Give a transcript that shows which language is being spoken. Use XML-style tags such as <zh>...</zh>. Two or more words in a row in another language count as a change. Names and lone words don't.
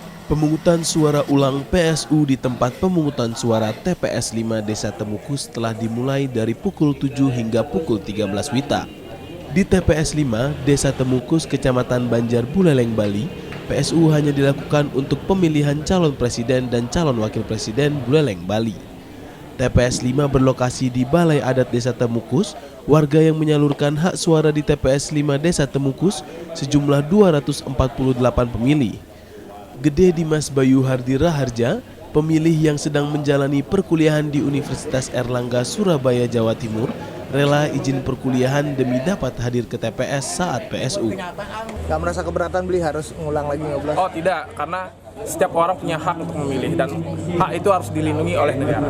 <id>Pemungutan suara ulang PSU di tempat pemungutan suara TPS 5 Desa Temukus telah dimulai dari pukul 7 hingga pukul 13 WITA. Di TPS 5 Desa Temukus, Kecamatan Banjar Buleleng, Bali, PSU hanya dilakukan untuk pemilihan calon presiden dan calon wakil presiden Buleleng, Bali. TPS 5 berlokasi di Balai Adat Desa Temukus. Warga yang menyalurkan hak suara di TPS 5 Desa Temukus sejumlah 248 pemilih. Gede Dimas Bayu Hardi Raharja, pemilih yang sedang menjalani perkuliahan di Universitas Airlangga, Surabaya, Jawa Timur, rela izin perkuliahan demi dapat hadir ke TPS saat PSU. Gak merasa keberatan beli harus ngulang lagi nyoblos? Oh tidak, karena setiap orang punya hak untuk memilih dan hak itu harus dilindungi oleh negara.</id>